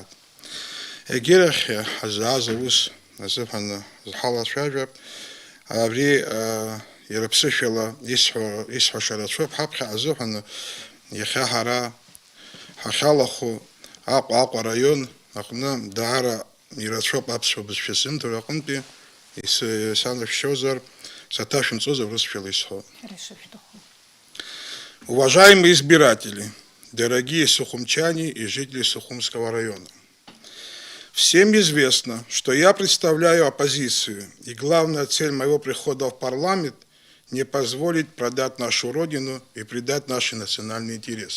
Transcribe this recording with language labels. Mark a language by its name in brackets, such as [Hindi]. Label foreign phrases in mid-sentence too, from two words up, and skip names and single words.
[Abkhazian] Егьирахь ҳазааз аус азыҳәаны зҳалацәажәап, абри иара ԥсышәала исҳәаша рацәоуп, ҳаԥхьа азыҳәаны иахьа ҳара ҳахьалахәу Аҟәа раион аҟны даара ирацәоуп аԥсуа бызшәа сымҭоу аҟынтәи санашәшьозар, саҭашәымҵозар урысшәала исҳәо. [Russian] Уважаемые избиратели, дорогие сухумчане и жители Сухумского района, всем известно, что я представляю оппозицию, и главная цель моего прихода в парламент – не позволить продать нашу родину и предать наши национальные интересы.